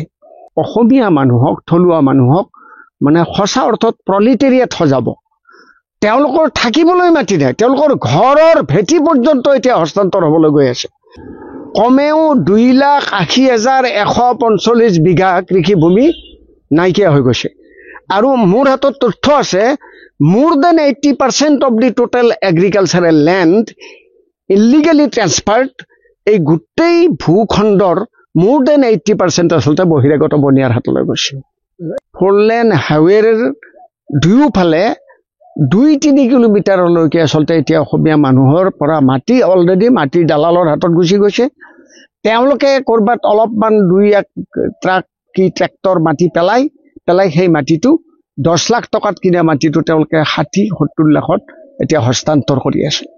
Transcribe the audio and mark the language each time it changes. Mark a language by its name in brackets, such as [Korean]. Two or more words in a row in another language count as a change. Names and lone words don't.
[Assamese] অসমীয়া মানুহক, থলুৱা মানুহক মানে সঁচা অৰ্থত প্ৰলিটেৰিয়েট সজাব। তেওঁলোকৰ থাকিবলৈ মাটি নাই, তেওঁলোকৰ ঘৰৰ ভেটি পৰ্যন্ত এতিয়া হস্তান্তৰ হ'বলৈ গৈ আছে। কমেও 2,80,145 বিঘা কৃষিভূমি নাইকিয়া হৈ গৈছে। আৰু মোৰ হাতত তথ্য আছে, [English] more than 80% of the total agricultural land illegally transferred। [Assamese] এই গোটেই ভূখণ্ডৰ [English] more than 80% [Assamese] আচলতে বহিৰাগত বনিয়াৰ হাতলৈ গৈছে। 4 লেন হাইৱেৰ দুয়োফালে 2-3 কিলোমিটাৰলৈকে আচলতে এতিয়া অসমীয়া মানুহৰ পৰা মাটি অলৰেডি মাটিৰ দালালৰ হাতত গুচি গৈছে। তেওঁলোকে কৰবাত অলপমান 2-1 ট্ৰাক কি ট্ৰেক্টৰ মাটি পেলাই সেই মাটিটো 10 লাখ টকাত কিনা মাটিটো তেওঁলোকে 60-70 লাখত এতিয়া হস্তান্তৰ কৰি আছে।